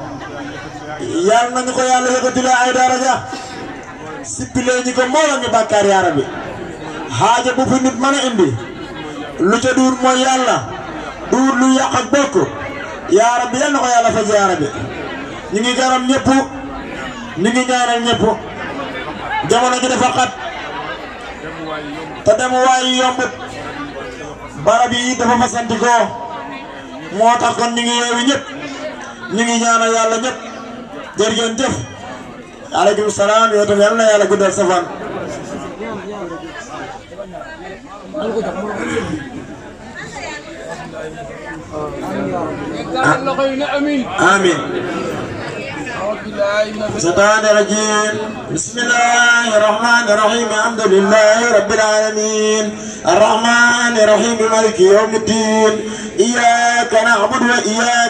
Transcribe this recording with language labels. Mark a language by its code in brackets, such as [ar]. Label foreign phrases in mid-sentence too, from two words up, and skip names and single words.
[wo] yal nañu ko yàlla yëkkatilee ay daraja sippilee ñi ko mbooloo ñu bàkkaar [ar] يا رب [wo] xaaja bu fi nit mën a indi lu ca duur mooy yàlla duur lu yàq ak bokk [ar] يا رب [wo] yal na ko yàlla faj [ar] يا رب [wo] ñu ngi garam ñëpp ñu ngi ñaanal ñëpp jamono ji dafa xat te dem waay yombut barab yi dafa fasantikoo moo tax kon ñu ngi yeewi ñëpp ñu ngi ñaanal yàlla ñëpp jërëjëf jëf [ar] عليكم السلام [wo] yow tam yal na yàlla guddal sa fan [ar] آمين الشيطان الرجيم بسم الله الرحمن الرحيم الحمد لله رب العالمين الرحمن الرحيم مالك يوم الدين إياك نعبد وإياك